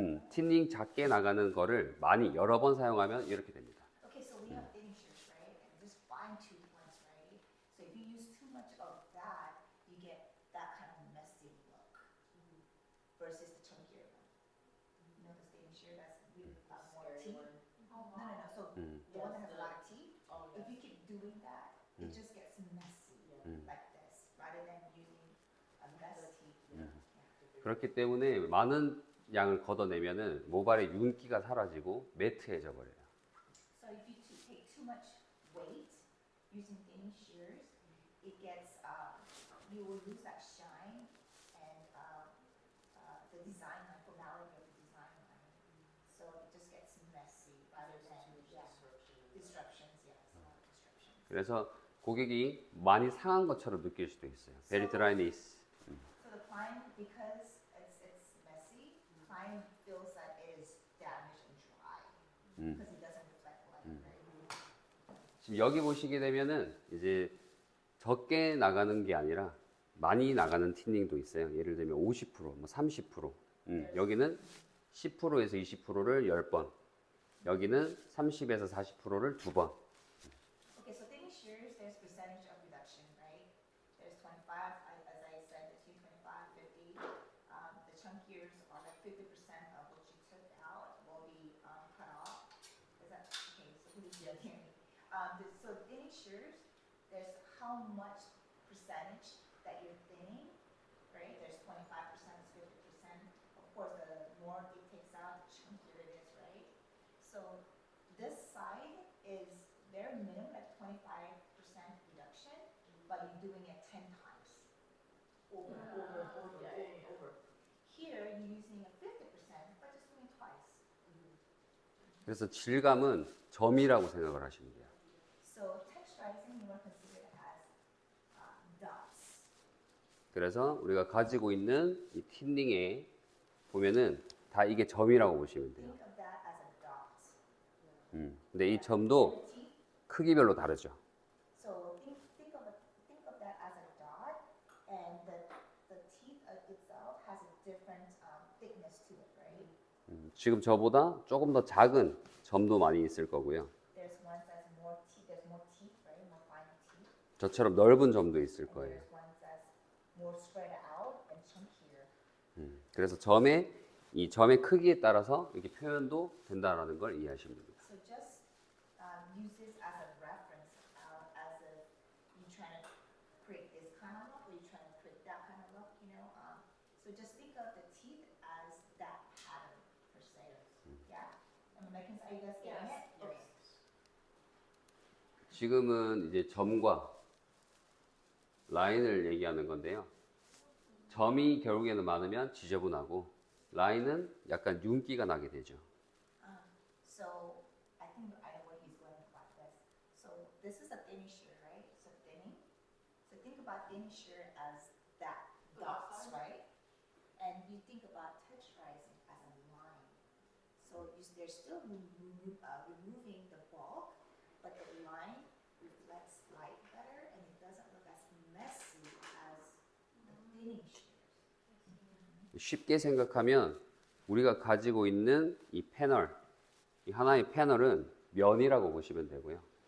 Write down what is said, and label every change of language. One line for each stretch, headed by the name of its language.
Korean: 틴닝 작게 나가는 거를 많이 여러 번 사용하면 이렇게 됩니다.
English: Okay, so we have thinning shears, right? And just fine-tooth ones, right? So if you use too much of that, you get that kind of messy look versus the chunkier one. You know the thinning shear that's really more teeth? No. So the one that has a lot of teeth, if you keep doing that, it just gets messy like this, rather than using a less teeth. Yeah.
Korean: 그렇기 때문에 많은 양을 걷어내면은 모발의 윤기가 사라지고 매트해져 버려요.
English: So if you take too much weight using thinning shears, it gets you will lose that shine and the design line, formality of the design line. So it just gets messy rather than disruptions. Yes, a lot of disruptions.
Korean: 그래서 고객이 많이 상한 것처럼 느낄 수도 있어요.
English: Very dryness. So the client, because it's messy, client feels that it is damaged and dry because it doesn't reflect light, right?
Korean: 지금 여기 보시게 되면은 이제 적게 나가는 게 아니라 많이 나가는 틴닝도 있어요. 예를 들면 50%, 뭐 30%. 여기는 10%에서 20%를 10번. 여기는 30에서 40%를 2번.
English: Okay, so thinning shears, there's percentage of reduction, right? There's 25, as I said, between 25 50. The chunkiers are like 50% of what you took out will be cut off. Is that okay? So please hear me. So thinning shears, there's how much percentage that you're thinning, right? There's 25%, 50%. Of course, the more it takes out, the chunkier it is, right? So this side is bare minimum at 25% reduction, but you're doing it 10 times. Over. Here, you're using a 50%, but just doing twice.
Korean: 그래서 질감은 점이라고 생각을 하시면 돼요.
English: So texturizing, you want to consider it as dots.
Korean: 그래서 우리가 가지고 있는 이 틴닝에 보면은 다 이게 점이라고 보시면 돼요.
English: Think of that as a dot.
Korean: 근데 이 점도
English: The teeth,
Korean: 크기별로 다르죠.
English: so think of that as a dot, and the teeth itself has a different thickness to it, right?
Korean: 지금 저보다 조금 더 작은 점도 많이 있을 거고요.
English: There's ones that's more teeth. There's more teeth, right? More fine teeth.
Korean: 저처럼 넓은 점도 있을
English: And
Korean: 거예요.
English: there's ones that's more spread out and chunkier. 그래서 이 점의 크기에 따라서 이렇게 표현도 된다라는 걸 이해하시면 됩니다. So just use this as a reference, as if you're trying to create this kind of look, or you're trying to create that kind of look, you know. So just think of the teeth as that pattern per se. Yeah. Am I making? Are you guys getting it? Okay.
Korean: 지금은 이제 점과 라인을 얘기하는 건데요. 점이 결국에는 많으면 지저분하고 라인은 약간 윤기가 나게 되죠.
English: So I think I know what he's going about this. So this is a thinning shear, right? So thinning. So think about thinning shear as that dots, right? And you think about texturizing as a line. So they're still removing the bulk, but the line reflects light better, and it doesn't look as messy as the thinning shears.
Korean: 쉽게 생각하면 우리가 가지고 있는 이 패널, 이 하나의 패널은 면이라고 보시면 되고요.